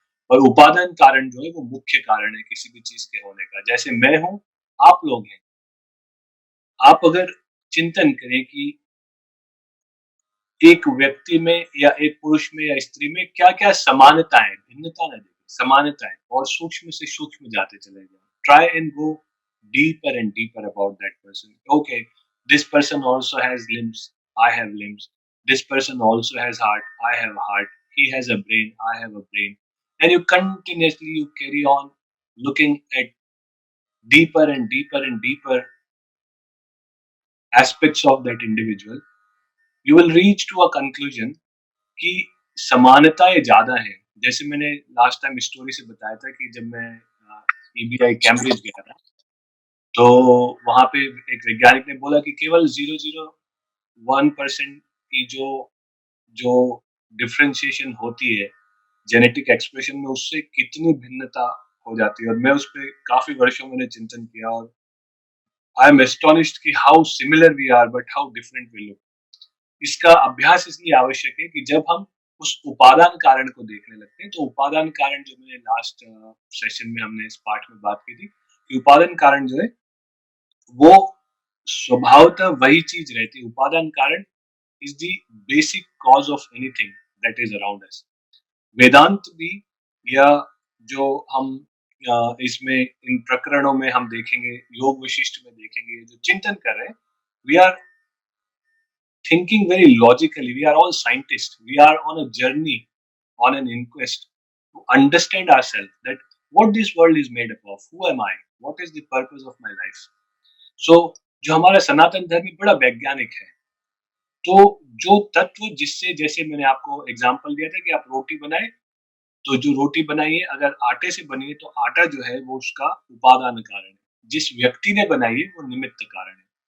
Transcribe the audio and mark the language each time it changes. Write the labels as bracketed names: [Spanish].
[Hindi] और उपादान कारण जो है वो मुख्य कारण है किसी भी चीज़ के होने का। जैसे मैं हूँ, आप लोग हैं। आप अगर चिंतन करें कि एक व्यक्ति में या एक पुरुष में या स्त्री में क्या-क्या समानताएँ, भिन्नता ना देखें, समानताएँ और सूक्ष्म से सूक्ष्म जाते चले जाएँ। [English] Try and go deeper and deeper about that person. Okay, this person also has limbs, I have limbs. This person also has heart, I have heart. He has a brain, I have a brain. And you continuously you carry on looking at deeper and deeper and deeper aspects of that individual. You will reach to a conclusion [Hindi] कि समानताएँ ज़्यादा हैं। जैसे मैंने last time story से बताया था कि जब मैं ईबीआई कैम्ब्रिज गया था, तो वहाँ पे एक वैज्ञानिक ने बोला कि केवल 0.01% की जो जो डिफरेंशिएशन होती है जेनेटिक एक्सप्रेशन में, उससे कितनी भिन्नता हो जाती है। और मैं उसपे काफ़ी वर्षों मैंने चिंतन किया और [English] I am astonished कि how similar we are but how different we look. [Hindi] इसका अभ्यास इसलिए आवश्यक है कि जब हम उस उपादान कारण को देखने लगते हैं, तो उपादान कारण जो मैंने लास्ट सेशन में हमने इस पार्ट में बात की थी कि उपादान कारण जो है वो स्वभावतः वही चीज रहती है। [English] उपादान कारण is the basic cause of anything that is around us. [Hindi] वेदांत भी, या जो हम इसमें इन प्रकरणों में हम देखेंगे, योग विशिष्ट में देखेंगे, जो चिंतन कर रहे हैं, [English] We are thinking very logically. We are all scientists. We are on a journey, on an inquest to understand ourselves, that what this world is made up of, who am I, what is the purpose of my life. [Hindi] So जो हमारा सनातन धर्म बड़ा वैज्ञानिक है, तो जो तत्व जिससे, जैसे मैंने आपको एग्जांपल दिया था कि आप रोटी बनाए, तो जो रोटी बनाई है अगर आटे से बनी है तो आटा जो है वो उसका उपादान कारण है, जिस व्यक्ति ने बनाई है वो निमित्त कारण है।